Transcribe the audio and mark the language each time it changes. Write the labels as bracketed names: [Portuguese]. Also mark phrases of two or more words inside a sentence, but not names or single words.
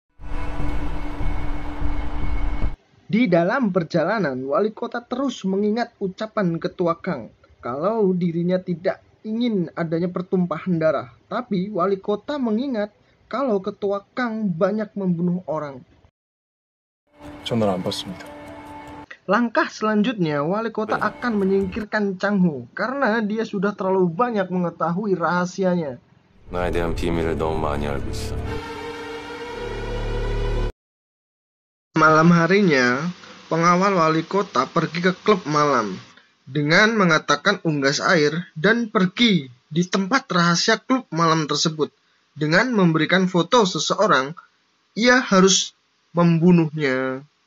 [Indonesian] Di dalam perjalanan, wali kota terus mengingat ucapan Ketua Kang kalau dirinya tidak ingin adanya pertumpahan darah. Tapi wali kota mengingat kalau Ketua Kang banyak membunuh orang. [Korean] 전화를 안 받습니다. [Indonesian] Langkah selanjutnya, wali kota akan menyingkirkan Chang Ho karena dia sudah terlalu banyak mengetahui rahasianya. [Korean] 나에 대한 비밀을 너무 많이 알고 있어. [Indonesian] Malam harinya, pengawal wali kota pergi ke klub malam dengan mengatakan unggas air dan pergi di tempat rahasia klub malam tersebut. Dengan memberikan foto seseorang, ia harus membunuhnya.